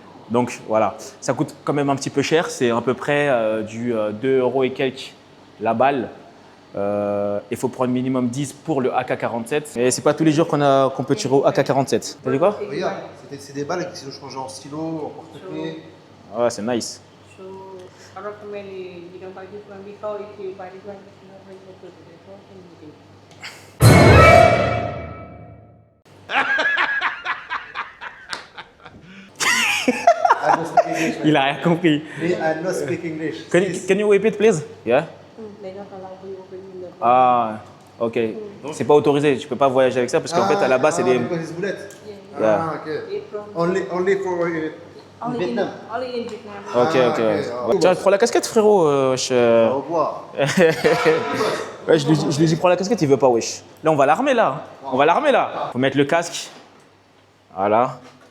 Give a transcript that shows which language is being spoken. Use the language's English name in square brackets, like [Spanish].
[French] Donc voilà, ça coûte quand même un petit peu cher, c'est à peu près du 2 € et quelques la balle. Il faut prendre minimum 10 pour le AK-47. Et c'est pas tous les jours qu'on peut tirer au AK-47. T'as dit quoi? Regarde, c'est des balles qui sont changées en stylo, en porte-clés. Ouais, c'est nice. [English] So I recommend you don't buy this one before. If you buy this one, you don't bring it to the store and you can. I don't speak English. [French] Il a rien compris. [English] I not speak English. Can you repeat, please? Yeah? They don't allow you to bring in the. Ah, ok. [French] C'est pas autorisé, tu peux pas voyager avec ça parce qu'en fait à la base c'est des. [English] Because boulettes. Yeah. Ah, ok. It from Only for Vietnam. only in Vietnam. Ok, Ah, ok. ok. [French] Tiens, prends la casquette, frérot. Wesh. Au revoir. Ouais, je lui dis prends la casquette, il veut pas, wesh. Là, on va l'armer là. On va l'armer là. Faut mettre le casque. Voilà.